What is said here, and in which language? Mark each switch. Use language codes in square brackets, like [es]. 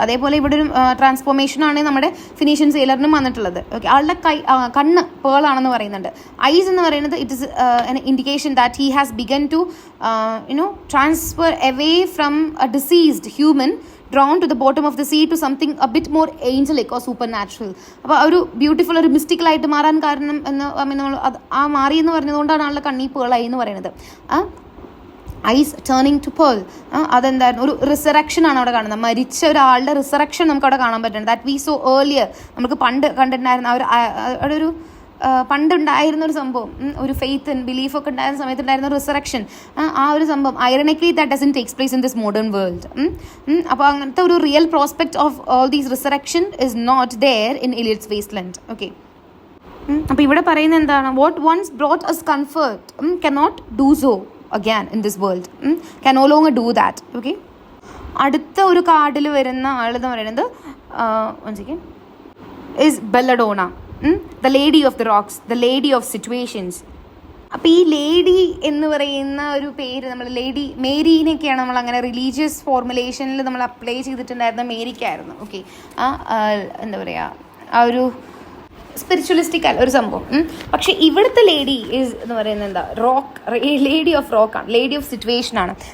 [ml] അതേപോലെ ഇവിടെ ഒരു ട്രാൻസ്ഫോർമേഷൻ ആണ് നമ്മുടെ ഫിനീഷ്യൻ സെയിലറിനും വന്നിട്ടുള്ളത്. ഓക്കെ. ആളുടെ കണ്ണ് പേൾ ആണെന്ന് പറയുന്നുണ്ട്. [en] eyes [ml] എന്ന് പറയുന്നത് [en] It is an indication that he has begun to transfer away from a deceased human drawn to the bottom of the sea to something a bit more angelic or supernatural. [ml] അപ്പോൾ ഒരു beautiful, ഒരു മിസ്റ്റിക്കലായിട്ട് മാറാൻ കാരണം എന്ന് നമ്മൾ ആ മാറി എന്ന് പറഞ്ഞതുകൊണ്ടാണ് ആളുടെ കണ്ണി പേളായി എന്ന് പറയുന്നത്. [en] eyes turning to pearl, [ml] അതെന്തായിരുന്നു, ഒരു റിസറക്ഷൻ ആണ് അവിടെ കാണുന്നത്. മരിച്ച ഒരാളുടെ റിസറക്ഷൻ നമുക്ക് അവിടെ കാണാൻ പറ്റുന്നത്. [en] that we saw earlier, [ml] നമുക്ക് പണ്ട് കണ്ടിട്ടുണ്ടായിരുന്ന അവിടെ ഒരു പണ്ടുണ്ടായിരുന്ന ഒരു സംഭവം, ഒരു ഫെയ്ത്ത് ആൻഡ് ബിലീഫൊക്കെ ഉണ്ടായിരുന്ന സമയത്ത് ഉണ്ടായിരുന്ന റിസറക്ഷൻ, ആ ഒരു സംഭവം [en] Ironically that doesn't takes place in this modern world. അപ്പോൾ അങ്ങനത്തെ ഒരു real prospect of all these resurrection is not there in Eliot's Waste Land. Okay. [ml] അപ്പോൾ ഇവിടെ പറയുന്നത് എന്താണ്, [en] What once brought us comfort cannot do so again in this world, can no longer do that. Okay. [ml] അടുത്ത ഒരു കാർഡിൽ വരുന്ന ആളെന്ന് പറയുന്നത് [en] once again is Belladonna, the lady of the rocks, the lady of situations. [ml] അപ്പോൾ ഈ lady എന്ന് പറയുന്ന ഒരു പേര് നമ്മൾ ലേഡി മേരീനെയൊക്കെയാണ് നമ്മൾ അങ്ങനെ റിലീജിയസ് ഫോർമുലേഷനിൽ നമ്മൾ അപ്ലൈ ചെയ്തിട്ടുണ്ടായിരുന്ന മേരിക്കായിരുന്നു. ഓക്കെ. എന്താ പറയുക, ആ ഒരു സ്പിരിച്വലിസ്റ്റിക് അല്ല ഒരു സംഭവം. പക്ഷെ ഇവിടുത്തെ ലേഡി ഈസ് എന്ന് പറയുന്നത് എന്താ, [en] lady of റോക്കാണ്, [ml] lady of situation ആണ്.